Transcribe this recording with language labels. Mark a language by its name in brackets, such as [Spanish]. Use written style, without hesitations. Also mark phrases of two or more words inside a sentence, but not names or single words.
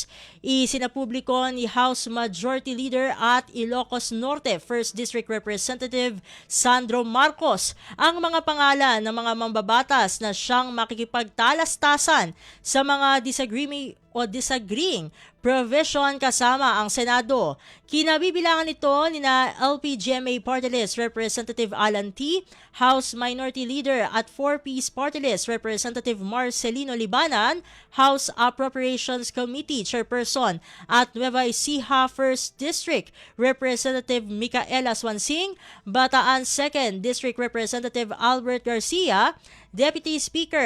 [Filipino] Isinapubliko ni House Majority Leader at Ilocos Norte 1st District Representative Sandro Marcos ang mga pangalan ng mga mambabatas na siyang makikipagtalastasan sa mga [English] disagreeing provision [Filipino] kasama ang Senado. Kinabibilangan nito ni na LPGMA Party List Representative Alan T., House Minority Leader at 4Ps Party List Representative Marcelino Libanan, House Appropriations Committee Chairperson at Nueva Ecija 1st District Representative Micaela Swansing, Bataan 2nd District Representative Albert Garcia, Deputy Speaker